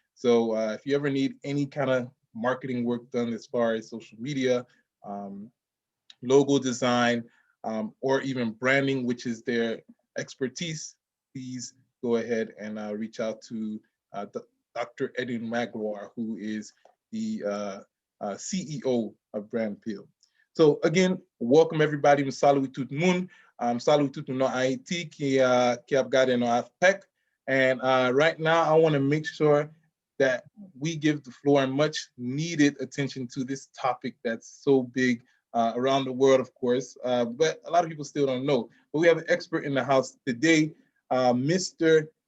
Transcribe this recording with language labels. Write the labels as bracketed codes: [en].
[en] So if you ever need any kind of marketing work done as far as social media, logo design, or even branding, which is their expertise, please go ahead and reach out to Dr. Edwin Magloire, who is the CEO of Brand Peel. So again, welcome everybody. [fr] Salut tout le monde. Salut tout le monde Haiti qui a regardé nos AFPEC. [en] And right now, I want to make sure that we give the floor and much needed attention to this topic that's so big around the world, of course, but a lot of people still don't know. But we have an expert in the house today, Mr.